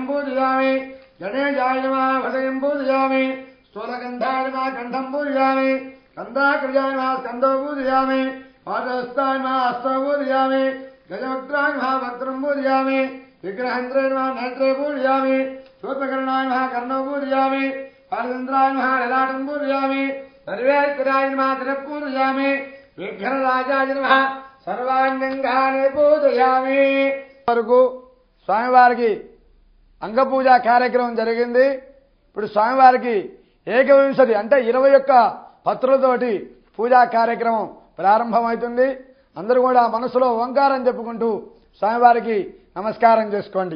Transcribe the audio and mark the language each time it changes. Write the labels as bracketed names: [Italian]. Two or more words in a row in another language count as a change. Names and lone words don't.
[Sanskrit] पूजयामि गणेशाय नमः हृदयं पूजयामि स्थूलगन्धाय नमः कण्ठं पूजयामि स्कन्दाकृजाय नमः स्कन्दौ पूजयामि पादहस्ताय नमः हस्तौ पूजयामि गजवक्त्राय नमः वक्त्रं पूजयामि विग्रहन्त्रे नमः नेत्रे पूजयामि शूर्पकर्णाय नमः कर्णौ पूजयामि पालचन्द्राय नमः ललाटं पूजयामि सर्वेश्वराय नमः तिलः पूजयामि विघ्नराजाय नमः सर्वाण्यङ्गानि पूजयामि [Telugu] వరకు స్వామివారికి అంగపూజ కార్యక్రమం జరిగింది. ఇప్పుడు స్వామివారికి ఏకవింశతి అంటే 21 పత్రులతోటి పూజా కార్యక్రమం ప్రారంభమవుతుంది. అందరూ కూడా మనసులో ఓంకారం చెప్పుకుంటూ స్వామివారికి నమస్కారం చేసుకోండి.